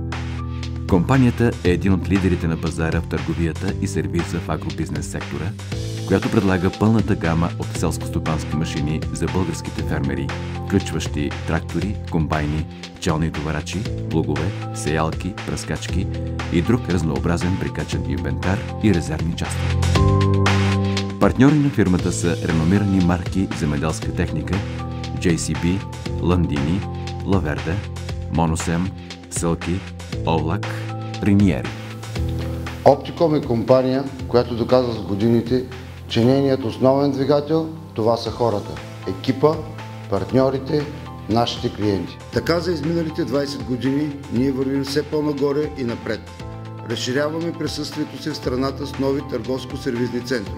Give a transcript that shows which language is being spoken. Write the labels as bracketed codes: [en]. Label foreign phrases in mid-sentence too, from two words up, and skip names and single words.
[bg] Компанията е един от лидерите на пазара в търговията и сервиза в агробизнес сектора, която предлага пълната гама от селскостопански машини за българските фермери, включващи трактори, комбайни, челни товарачи, плугове, сеялки, пръскачки и друг разнообразен прикачен инвентар и резервни части. Партньори на фирмата са реномирани марки земеделска техника JCB, Landini, Laverde, Monosem, Sълки, Овлак, Рениери. Opticom е компания, която доказва с годините, че нейният основен двигател това са хората, екипа, партньорите, нашите клиенти. Така за изминалите 20 години ние вървим все по-нагоре и напред. Разширяваме присъствието си в страната с нови търговско-сервизни центрове.